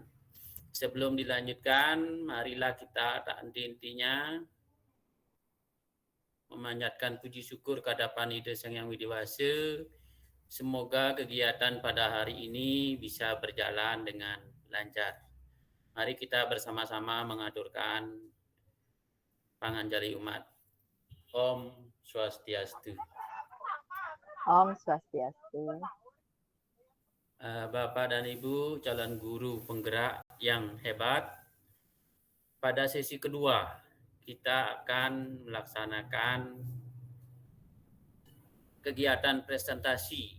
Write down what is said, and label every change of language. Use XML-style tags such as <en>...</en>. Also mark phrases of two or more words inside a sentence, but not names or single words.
<id>Sebelum dilanjutkan, marilah kita tak henti-hentinya memanjatkan puji syukur kehadapan Ida Sang Yang Widi Wasa. Semoga kegiatan pada hari ini bisa berjalan dengan lancar. Mari kita bersama-sama mengaturkan panganjali umat.</id> <ban>Om Swastiastu. Om Swastiastu.</ban> <id>Bapak dan Ibu calon guru penggerak yang hebat, pada sesi kedua kita akan melaksanakan kegiatan presentasi.</id>